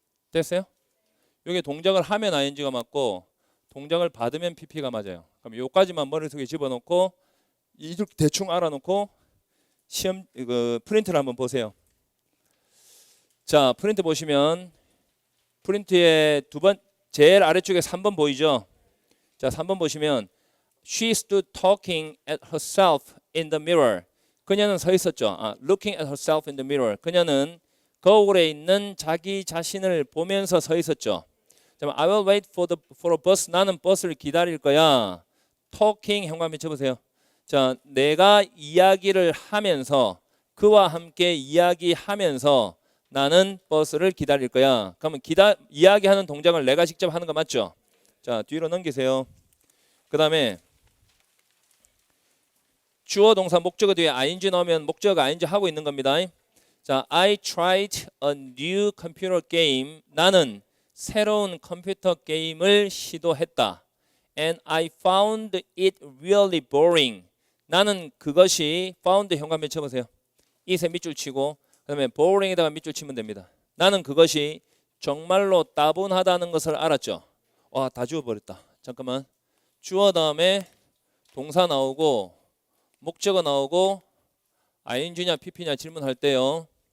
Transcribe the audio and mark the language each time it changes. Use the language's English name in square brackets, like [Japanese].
[Korean] 됐어요? 요게 동작을 하면 ing가 맞고 동작을 받으면 pp가 맞아요. 그럼 요까지만 머릿속에 집어넣고 이렇게 대충 알아놓고 시험 프린트를 한번 보세요. 자, 프린트 보시면 프린트의 제일 아래쪽에 3번 보이죠? 자, 3번 보시면 [English] She stood talking at herself in the mirror. [Korean] 그녀는 서 있었죠. [English] Looking at herself in the mirror. [Korean] 그녀는 거울에 있는 자기 자신을 보면서 서 있었죠. [English] I will wait for a bus. [Korean] 나는 버스를 기다릴 거야. Talking 현관 미쳐보세요. 자, 내가 이야기를 하면서 그와 함께 이야기하면서 나는 버스를 기다릴 거야. 그러면 이야기하는 동작을 내가 직접 하는 거 맞죠? 자, 뒤로 넘기세요. 그 다음에 주어 동사 목적어 뒤에 ing 넣으면 목적어가 ing 하고 있는 겁니다. [English] 자, I tried a new computer game. [Korean] 나는 새로운 컴퓨터 게임을 시도했다. [English] And I found it really boring. [Korean] 나는 그것이 found 현관 쳐보세요. it에 밑줄 치고 그다음에 boring에다가 밑줄 치면 됩니다. 나는 그것이 정말로 따분하다는 것을 알았죠. 와, 다 지워버렸다. 잠깐만. 주어 다음에 동사 나오고 목적어 나오고 ing냐 pp냐 질문할 때요.